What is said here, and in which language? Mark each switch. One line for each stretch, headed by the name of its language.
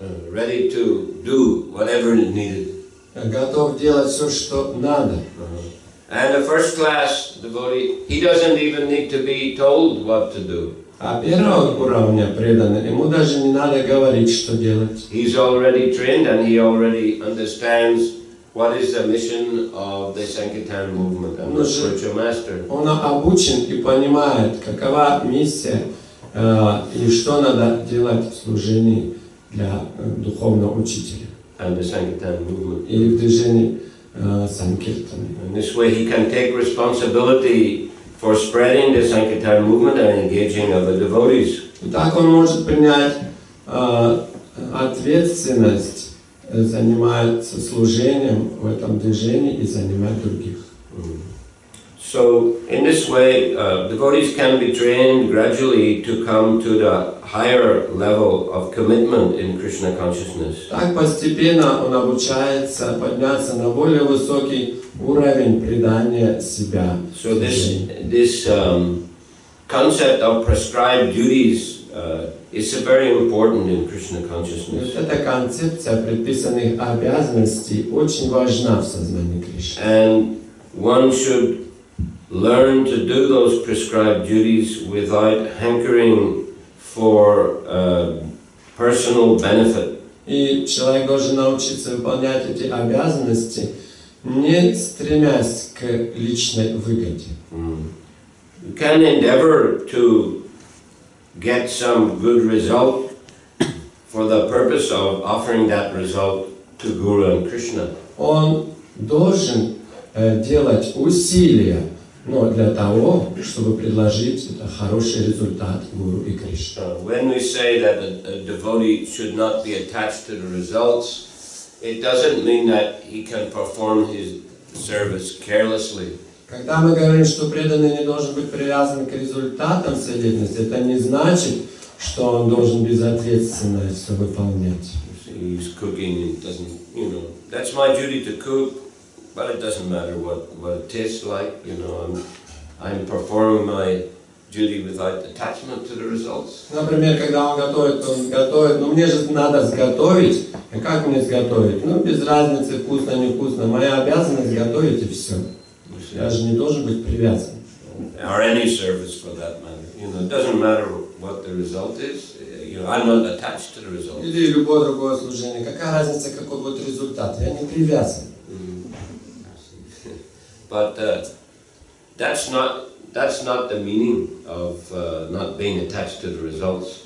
English: Ready to do whatever is needed.
Russian: Готов делать все, что надо.
English: And the first class devotee, he doesn't even need to be told what to do.
Russian: А первого уровня преданный, ему даже не надо говорить, что делать.
English: He's already trained and he already understands what is the mission of the Sankirtan movement and the spiritual master.
Russian: Он обучен и понимает, какова миссия и что надо делать в служении для духовного учителя.
English: And the Sankirtan movement.
Russian: И в движении Санкиртаны.
English: In this way he can take responsibility for spreading the Sankirtan movement and engaging other devotees.
Russian: И так он может принять ответственность, заниматься служением в этом движении и занимать других.
English: So, in this way, devotees can be trained gradually to come to the higher level of commitment in Krishna consciousness.
Russian: Так постепенно он обучается подняться на более высокий уровень предания себя.
English: So this concept of prescribed duties is very important in Krishna consciousness.
Russian: Эта концепция предписанных обязанностей очень важна в сознании Кришны.
English: And one should learn to do those prescribed duties without hankering for personal benefit.
Russian: И человек должен научиться выполнять эти обязанности, не стремясь к личной выгоде.
English: You can endeavor to get some good result for the purpose of offering that result to Guru and Krishna.
Russian: Он должен делать усилия, но для того, чтобы предложить это хороший результат Гуру и Кришне.
English: When we say that a devotee should not be attached to the results, it doesn't mean that he can perform his service carelessly.
Russian: Когда мы говорим, что преданный не должен быть привязан к результатам своей деятельности, это не значит, что он должен безответственно все выполнять.
English: He's cooking and doesn't, that's my duty to cook. But it doesn't matter what it tastes like, I'm performing my duty without attachment to the results.
Russian: Например, когда он готовит, мне же надо сготовить, а как мне сготовить? Без разницы, вкусно, невкусно, моя обязанность готовить и все. Я же не должен быть привязан.
English: Or any service for that matter, it doesn't matter what the result is, I'm not attached to the result.
Russian: Или любое другое служение, какая разница, какой будет результат, я не привязан.
English: But that's not the meaning of not being attached to the results.